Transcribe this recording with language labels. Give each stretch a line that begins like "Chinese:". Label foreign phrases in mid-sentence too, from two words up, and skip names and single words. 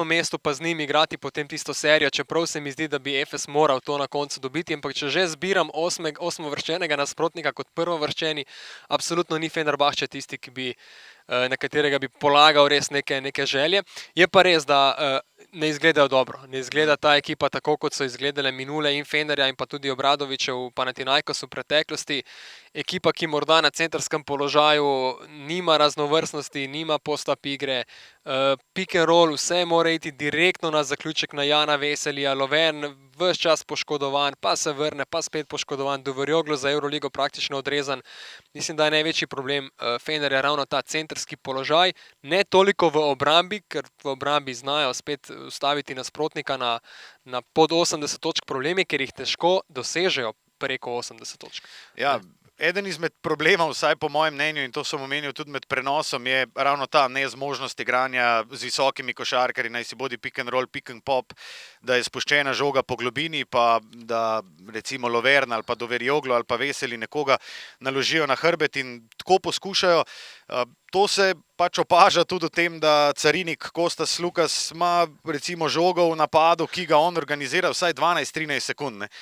Slovenian: mestu, pa z njim igrati potem tisto serijo, čeprav se mi zdi, da bi Efes moral to na koncu dobiti, ampak če že zbiram 8-vrščenega nasprotnika kot prvovrščeni, absolutno ni Fenerbahče tisti, na katerega bi polagal res neke želje. Je pa res, da ne izgledajo dobro. Ne izgleda ta ekipa tako, kot so izgledale minule in Fenerja in pa tudi Obradovića v Panathinaikosu v preteklosti. Ekipa, ki morda na centrskem položaju nima raznovrstnosti, nima post-up igre,
English: pick and roll,
Slovenian: vse mora iti direktno na zaključek na Jana Veselija, Lovern ves čas poškodovan, pa se vrne, pa spet poškodovan, Dovorioglu za Euroligo praktično odrezan. Mislim, da je največji problem Fenerja ravno ta centrski položaj, ne toliko v obrambi, ker v obrambi znajo spet ustaviti nasprotnika na pod 80 točk problemi, ker jih težko dosežejo preko 80 točk. Ja, eden izmed problemov, vsaj po mojem mnenju, in to sem omenil tudi med prenosom, je ravno ta nezmožnost igranja z visokimi košarkarji, naj si bodi
English: pick and roll, pick and pop,
Slovenian: da je spuščena žoga po globini, pa da recimo Lovern ali pa Dovorioglu ali pa Veseli nekoga naložijo na hrbet in tako poskušajo. To se pač opaža tudi v tem, da carinik Kostas Lukas ima recimo žogo v napadu, ki ga on organizira vsaj 12-13 sekund.